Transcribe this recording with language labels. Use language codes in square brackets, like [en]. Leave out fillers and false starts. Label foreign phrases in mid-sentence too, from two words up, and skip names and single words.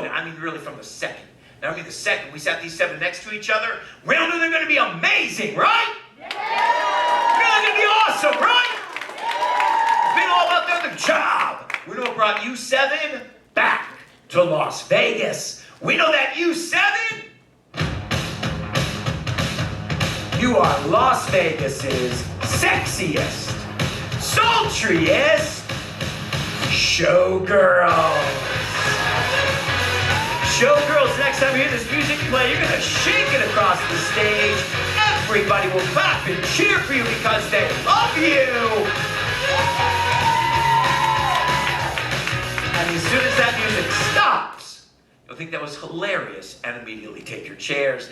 [en] I mean, really from the second. Now, I mean, the second we sat these 7 next to each other, we all knew they're going to be amazing, right? Yeah. We know they're going to be awesome, right? Yeah. It's been all about the job. We know what brought you 7 back to Las Vegas. We know that you 7, you are Las Vegas's sexiest, sultriest showgirls. Showgirls, next time you hear this music play, you're gonna shake it across the stage. Everybody will clap and cheer for you because they love you. And as soon as that music stops, you'll think that was hilarious and immediately take your chairs.